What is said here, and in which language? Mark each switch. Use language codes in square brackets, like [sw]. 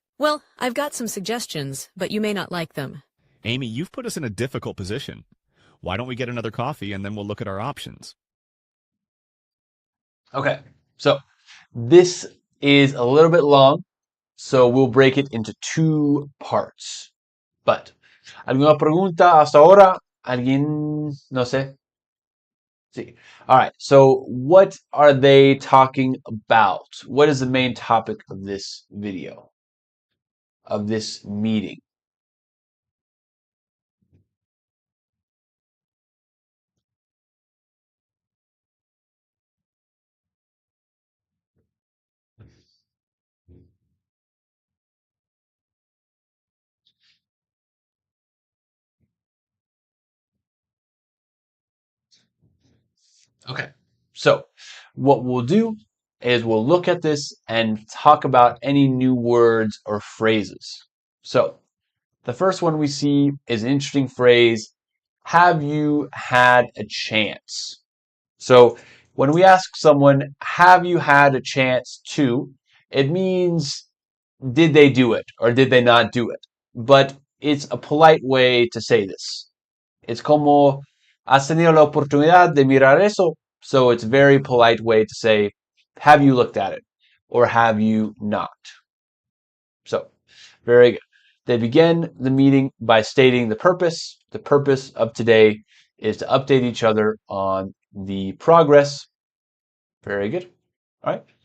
[en] Well, I've got some suggestions, but you may not like them. Amy, you've put us in a difficult position. Why don't we get another coffee and then we'll look at our options? Okay, so this is a little bit long, so we'll break it into 2 parts. [es] But, ¿alguna pregunta hasta ahora? ¿Alguien? No sé. Sí. [en] All right, so what are they talking about? What is the main topic of this video, of this meeting? Okay, so what we'll do is we'll look at this and talk about any new words or phrases. So the first one we see is an interesting phrase, have you had a chance? So when we ask someone, have you had a chance to, it means did they do it or did they not do it? But it's a polite way to say this. [es] It's como, ¿has tenido la oportunidad de mirar eso? [en] So it's a very polite way to say, have you looked at it or have you not? So, very good. They begin the meeting by stating the purpose. The purpose of today is to update each other on the progress. Very good. All right.